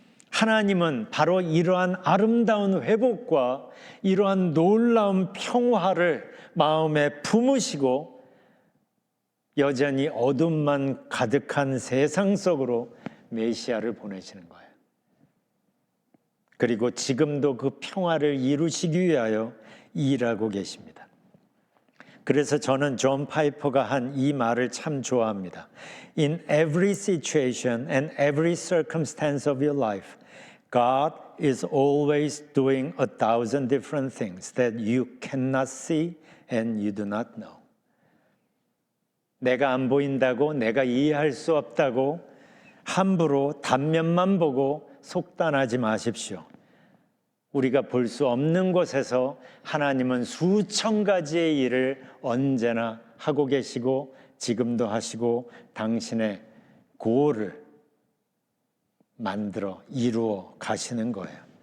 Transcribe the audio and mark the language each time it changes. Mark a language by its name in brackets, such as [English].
[Korean] 하나님은 바로 이러한 아름다운 회복과 이러한 놀라운 평화를 마음에 품으시고 여전히 어둠만 가득한 세상 속으로 메시아를 보내시는 거예요. 그리고 지금도 그 평화를 이루시기 위하여 일하고 계십니다. 그래서 저는 존 파이퍼가 한 이 말을 참 좋아합니다. [English] In every situation and every circumstance of your life, God is always doing 1,000 different things that you cannot see and you do not know. [Korean] 내가 안 보인다고, 내가 이해할 수 없다고 함부로 단면만 보고 속단하지 마십시오. 우리가 볼 수 없는 곳에서 하나님은 수천 가지의 일을 언제나 하고 계시고 지금도 하시고 당신의 고를 만들어 이루어 가시는 거예요.